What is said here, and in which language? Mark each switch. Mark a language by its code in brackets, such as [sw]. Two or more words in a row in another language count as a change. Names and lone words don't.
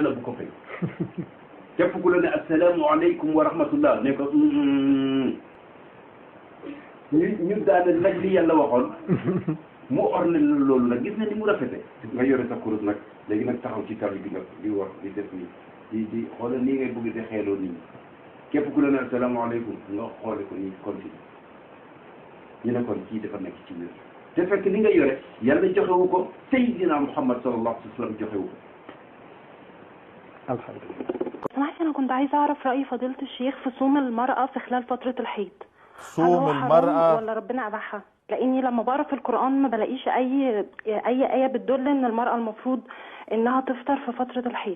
[wo] ne la bu ko fay képp ku la ne [ar] السلام عليكم ورحمة الله [wo] ne ko ñu daane nag li yàlla waxoon mu orne la loolu nag gis na ni mu rafete nga yore sa kurus nag léegi nag taxaw ci tali bi nga di wax di def nii di xoolal nii ngay bëgg di xeeloo nit ñi képp ku la ne asalaamaaleykum nga xoole ko nii continue ñu ne kon kii dafa nekk ci biir te fekk li nga yore yàlla joxewu ko Seydina Muhammad [ar] صلى الله عليه وسلم [wo] joxewu ko alhamdulillah. [ar] سمعتي أنا كنت عايزة أعرف رأي فضيلة الشيخ في صوم المرأة في خلال فترة الحيض. صوم المرأة ولا ربنا أباحها؟ لأني لما بقرا في القرآن ما بلاقيش أي آية بتدل إن المرأة المفروض إنها تفطر في فترة الحيض.